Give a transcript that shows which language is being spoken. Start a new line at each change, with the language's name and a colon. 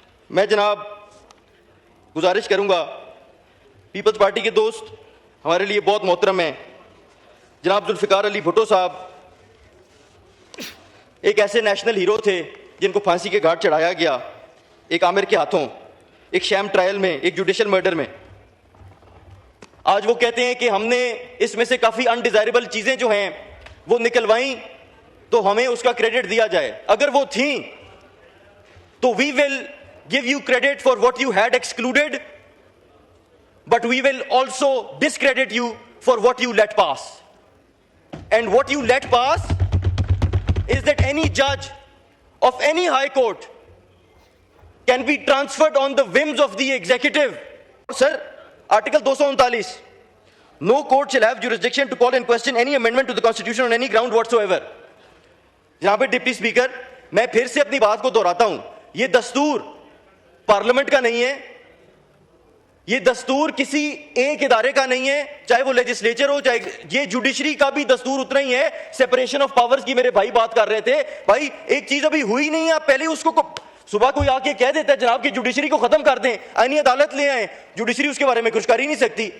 Urdu: میں جناب گزارش کروں گا, پیپلز پارٹی کے دوست ہمارے لیے بہت محترم ہیں, جناب ذوالفقار علی بھٹو صاحب ایک ایسے نیشنل ہیرو تھے جن کو پھانسی کے گھاٹ چڑھایا گیا ایک عامر کے ہاتھوں, ایک شیم ٹرائل میں, ایک جوڈیشل مرڈر میں. آج وہ کہتے ہیں کہ ہم نے اس میں سے کافی انڈیزائربل چیزیں جو ہیں وہ نکلوائیں تو ہمیں اس کا کریڈٹ دیا جائے. اگر وہ تھیں تو
English: We will give you credit for what you had excluded, but we will also discredit you for what you let pass. And what you let pass is that any judge of any high court can be transferred on the whims of the executive. Sir, Article 239, no court shall have jurisdiction to call in question any amendment to the Constitution on any ground whatsoever.
Urdu: جناب deputy speaker, میں پھر سے اپنی بات کو دہراتا ہوں, یہ دستور پارلیمنٹ کا نہیں ہے, یہ دستور کسی ایک ادارے کا نہیں ہے, چاہے وہ لیجسلیچر ہو, چاہے یہ جوڈیشری کا بھی دستور اتنا ہی ہے. سیپریشن آف پاورز کی میرے بھائی بات کر رہے تھے, بھائی ایک چیز ابھی ہوئی نہیں ہے, آپ پہلے اس کو صبح کوئی آ کے کہہ دیتا ہے جناب کہ جوڈیشری کو ختم کر دیں, آئینی عدالت لے آئیں, جوڈیشری اس کے بارے میں کچھ کر ہی نہیں سکتی.